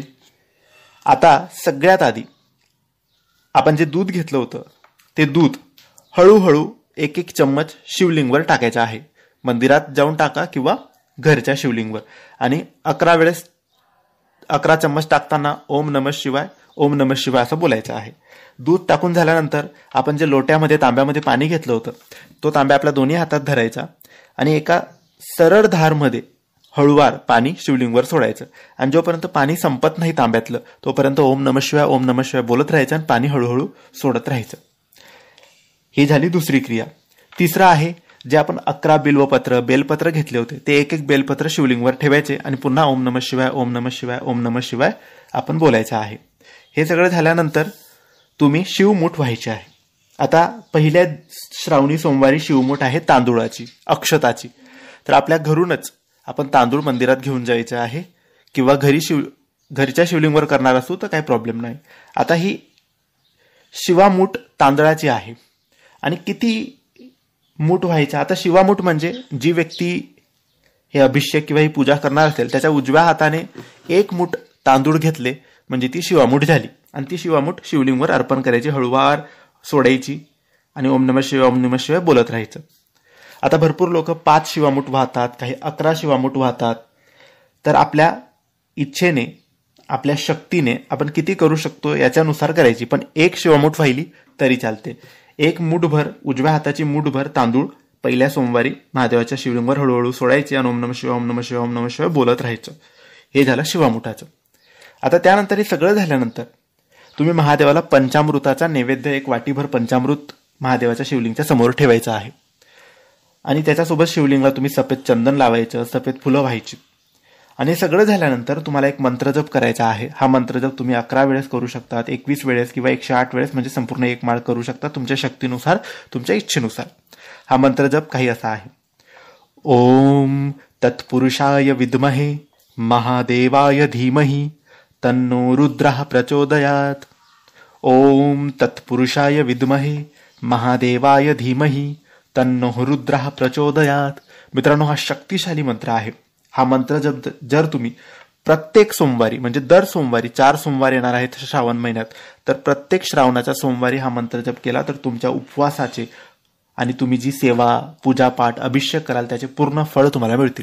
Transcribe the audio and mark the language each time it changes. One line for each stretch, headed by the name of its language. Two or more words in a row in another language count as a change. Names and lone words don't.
Marathi: आता सगळ्यात आधी आपण जे दूध घेतलं होतं ते दूध हळूहळू एक एक चम्मच शिवलिंगवर टाकायचं आहे. मंदिरात जाऊन टाका किंवा घरच्या शिवलिंगवर आणि 11 चम्मच टाकताना
Sanskrit: ओम नमः शिवाय, ओम नमः शिवाय
Marathi: असं बोलायचं आहे. दूध टाकून झाल्यानंतर आपण जे लोट्यामध्ये, तांब्यामध्ये पाणी घेतलं होतं तो तांब्या आपल्या दोन्ही हातात धरायचा आणि एका सरळ धारमध्ये हळूवार पाणी शिवलिंगवर सोडायचं आणि जोपर्यंत पाणी संपत नाही तांब्यातलं तोपर्यंत
Sanskrit: ओम नमः शिवाय, ओम नमः शिवाय
Marathi: बोलत राहायचं आणि पाणी हळूहळू सोडत राहायचं. ही झाली दुसरी क्रिया. तिसरं आहे, जे आपण 11 बेलपत्र घेतले होते ते एक एक बेलपत्र शिवलिंगवर ठेवायचे आणि पुन्हा
Sanskrit: ओम नमः शिवाय, ओम नमः शिवाय, ओम नमः शिवाय
Marathi: आपण बोलायचं आहे. हे सगळं झाल्यानंतर तुम्ही शिवमूठ व्हायची आहे. आता पहिल्या श्रावणी सोमवारी शिवमूठ आहे तांदूळाची, अक्षताची. तर आपल्या घरूनच आपण तांदूळ मंदिरात घेऊन जायचं आहे किंवा घरच्या शिवलिंगवर करणार असू तर काही प्रॉब्लेम नाही. आता ही शिवामूठ तांदळाची आहे आणि किती मूठ व्हायचा. आता शिवामूठ म्हणजे जी व्यक्ती हे अभिषेक किंवा ही पूजा करणार असेल त्याच्या उजव्या हाताने 1 मूठ तांदूळ घेतले म्हणजे ती शिवामूठ झाली आणि ती शिवामूठ शिवलिंगवर अर्पण करायची, हळूवार सोडायची आणि
Sanskrit: ओम नमः शिवाय, ओम नमः शिवाय
Marathi: बोलत राहायचं. आता भरपूर लोक 5 शिवामूठ वाहतात, काही 11 शिवामूठ वाहतात. तर आपल्या इच्छेने, आपल्या शक्तीने आपण किती करू शकतो याच्यानुसार करायची. पण 1 शिवामूठ वाहिली तरी चालते. 1 मूठभर, उजव्या हाताची मूठभर तांदूळ पहिल्या सोमवारी महादेवाच्या शिवलिंगावर हळूहळू सोडायचे आणि
Sanskrit: ओम नमः शिवाय, ओम नमः शिवाय, ओम नमः शिवाय
Marathi: बोलत राहायचं. हे झालं शिवामूठाचं. आता त्यानंतर हे सगळं झाल्यानंतर तुम्ही महादेवाला पंचामृताचा नैवेद्य, 1 वाटीभर पंचामृत महादेवाच्या शिवलिंगाच्या समोर ठेवायचं आहे आणि त्याच्यासोबत शिवलिंगाला तुम्ही सफेद चंदन लावायचं, सफेद फुलं व्हायची. आणि सगळं झाल्यानंतर तुम्हाला एक मंत्रजप करायचा आहे. हा मंत्रजप तुम्ही 11 वेळेस करू शकतात, 21 वेळेस किंवा 108 वेळेस, म्हणजे संपूर्ण 1 माळ करू शकता तुमच्या शक्तीनुसार, तुमच्या इच्छेनुसार. हा मंत्रजप काही असा आहे:
Sanskrit: ओम तत्पुरुषाय विद्महे महादेवाय धीमहि तन्नो रुद्रः प्रचोदयात्. ओम तत्पुरुषाय विद्महे महादेवाय धीमहि तन्नो रुद्रः प्रचोदयात्.
Marathi: मित्रांनो, हा शक्तिशाली मंत्र आहे. हा मंत्र जर तुम्ही प्रत्येक सोमवारी, म्हणजे दर सोमवारी 4 सोमवार येणार आहेत श्रावण महिन्यात, तर प्रत्येक श्रावणाच्या सोमवारी हा मंत्र जप केला तर तुमच्या उपवासाचे आणि तुम्ही जी सेवा, पूजापाठ, अभिषेक कराल त्याचे पूर्ण फळ तुम्हाला मिळतील.